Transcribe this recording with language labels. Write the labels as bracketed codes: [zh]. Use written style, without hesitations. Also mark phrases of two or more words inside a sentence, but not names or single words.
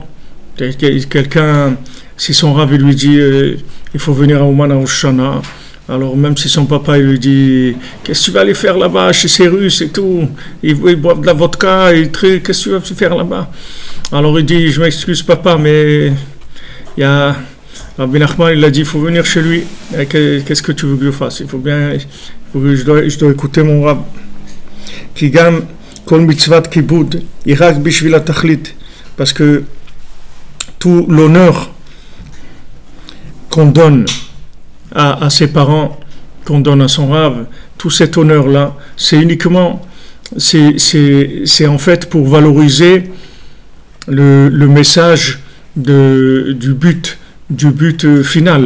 [fr] Quelqu'un, si son Rav lui dit il faut venir à Ouman à Rosh Hashanah, alors même si son papa il lui dit qu'est-ce que tu vas aller faire là-bas chez ces Russes et tout, ils boivent de la vodka, qu'est-ce que tu vas faire là-bas, alors il dit je m'excuse papa, mais il y a Rabbi Nachman, il a dit il faut venir chez lui, qu'est-ce que tu veux que je fasse, je dois écouter mon Rav. [he] כי גם כל מצוות כיבוד, רק בשביל התכלית, [fr] parce que tout l'honneur qu'on donne à ses parents, qu'on donne à son Rav, tout cet honneur-là, c'est uniquement, c'est en fait pour valoriser le message du but final.